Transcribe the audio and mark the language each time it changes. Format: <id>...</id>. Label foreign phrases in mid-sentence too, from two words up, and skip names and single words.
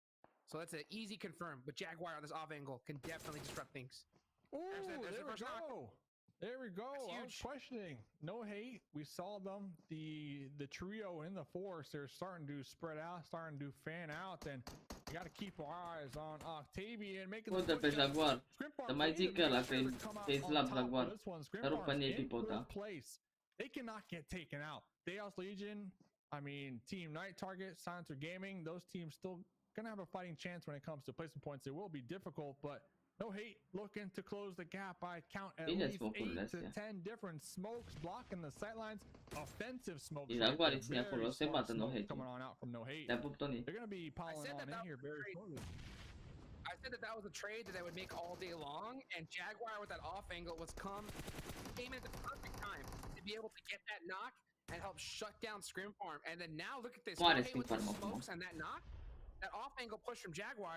<en>So that's an easy confirm. But Jaguar on this off angle can definitely disrupt things. Ooh, there we go. There we go. I was questioning. No Hate. We saw them. The trio in the force. They're starting to spread out, starting to fan out, and we got to keep our eyes on Octavian making the</en> <ro>pe Jaguar. Să mai zic că ăla că e slab Jaguar. Dar rup în echipă ta.</ro> <en>They cannot get taken out. Deos Legion, I mean, Team Night Target, Silencer Gaming, those teams still gonna have a fighting chance when it comes to placement points. It will be difficult, but No Hate looking to close the gap. I count at least 8 to 10 different smokes blocking the sightlines. Offensive smokes.</en> <ro>Jaguar ține acolo, se bată No Hate.</ro> <en>Coming on out from No Hate.</en> <ro>Te-a pup, Tony.</ro> <en>They're gonna be piling on in here very shortly. I said that was a trade that they would make all day long, and Jaguar with that off angle came in at the perfect time to be able to get that knock and help shut down Scrim Farm. And then now look at this. No Hate with the smokes and that knock, that off angle push from Jaguar.</en>